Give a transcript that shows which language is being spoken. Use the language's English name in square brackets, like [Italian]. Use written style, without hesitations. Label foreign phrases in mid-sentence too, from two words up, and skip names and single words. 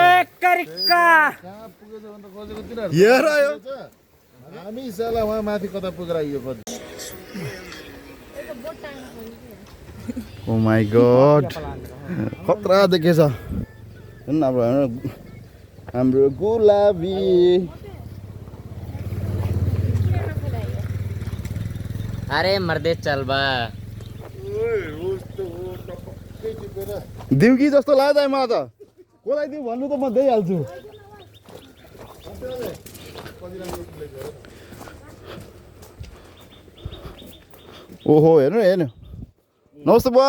[Nepali] हेर यो हामी साला उहाँ माथि कता पुगेर आइयो [English] oh my god [Nepali] खतरा देखेछ हाम्रो गुलाबी अरे मर्दे चल बा दिउ कि जस्तो लाग्यो मलाई त कसलाई दिउँ भन्नु त म दिइहाल्छु ओहो हेर्नु हेर्नु नमस्ते बुवा